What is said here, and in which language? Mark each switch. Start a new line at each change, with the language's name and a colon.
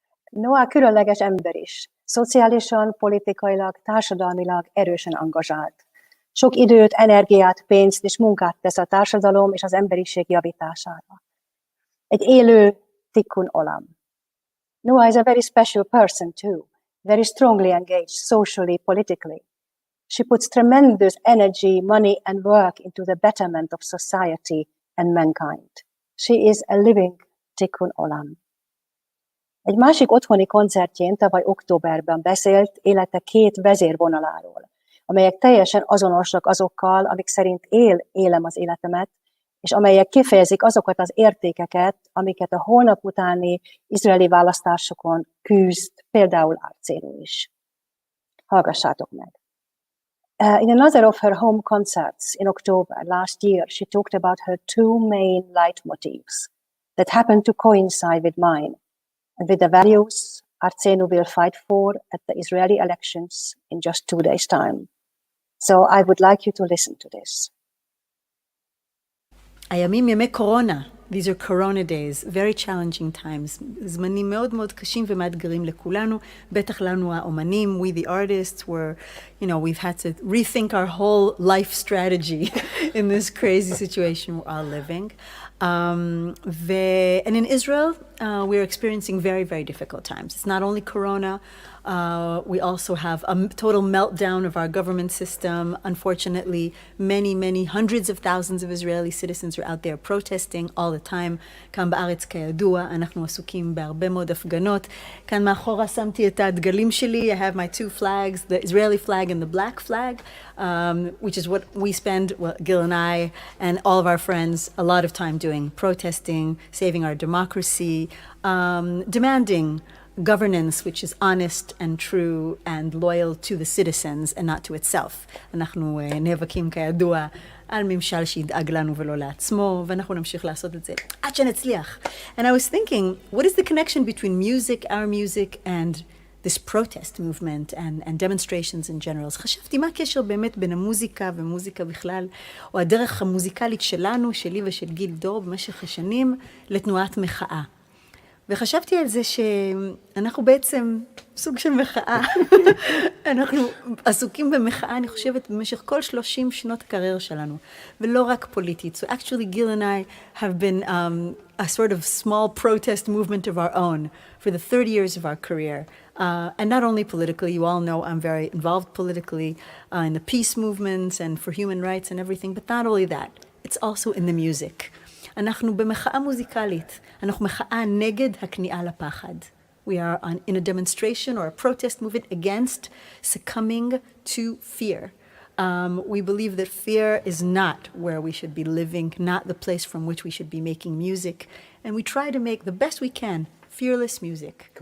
Hungarian: Noah különleges ember is. Szociálisan, politikailag, társadalmilag erősen angažált. Sok időt, energiát, pénzt és munkát tesz a társadalom és az emberiség javítására. Egy élő tikkun olam.
English: Noah is a very special person too, very strongly engaged socially, politically. She puts tremendous energy, money and work into the betterment of society and mankind. She is a living tikkun olam.
Hungarian: Egy másik otthoni koncertjén tavaly októberben beszélt élete 2 vezérvonaláról, amelyek teljesen azonosak azokkal, amik szerint élem az életemet, és amelyek kifejezik azokat az értékeket, amiket a holnap utáni izraeli választásokon küzd, például Arcénú is. Hallgassátok meg!
English: In another of her home concerts in October last year, she talked about her 2 main leitmotifs that happened to coincide with mine and with the values Arcénú will fight for at the Israeli elections in just 2 days' time. So I would like you to listen to this.
Hebrew: הימים ימי קורונה.
English: These are corona days, very challenging times.
Hebrew: זמנים מאוד מאוד קשים ומאתגרים לכולנו, בטח לנו האומנים,
English: we the artists, were, we've had to rethink our whole life strategy in this crazy situation we're all living. And in Israel, we're experiencing very, very difficult times. It's not only corona, we also have a total meltdown of our government system. Unfortunately, many, many hundreds of thousands of Israeli citizens are out there protesting all the time.
Hebrew: כאן בארץ כידוע, אנחנו עסוקים בהרבה מאוד הפגנות. כאן מאחורה שמתי את הדגלים שלי. I have my 2 flags, the Israeli flag and the black flag, which is what we spend, Gil and I, and all of our friends, a lot of time doing, protesting, saving our democracy, demanding governance which is honest and true and loyal to the citizens and not to itself. אנחנו נאבקים כידוע על ממשל שידאג לנו ולא לעצמו, ואנחנו נמשיך לעשות את זה עד שנצליח.
English: And I was thinking, what is the connection between music, our music, and this protest movement and demonstrations in general?
Hebrew: אז חשבתי, מה הקשר באמת בין המוזיקה ומוזיקה בכלל, או הדרך המוזיקלית שלנו, שלי ושל גיל דור במשך השנים, לתנועת מחאה. וחשבתי על זה שאנחנו בעצם סוג של מחאה. אנחנו עסוקים במחאה, אני חושבת, במשך כל 30 שנות הקריירה שלנו, ולא רק פוליטית.
English: So actually, Gil and I have been a sort of small protest movement of our own for the 30 years of our career. And not only politically, you all know I'm very involved politically in the peace movements and for human rights and everything, but not only that, it's also in the music.
Hebrew: אנחנו במחאה מוזיקלית, אנחנו מחאה נגד הכניעה לפחד.
English: We are in a demonstration or a protest movement against succumbing to fear. We believe that fear is not where we should be living, not the place from which we should be making music. And we try to make the best we can, fearless music.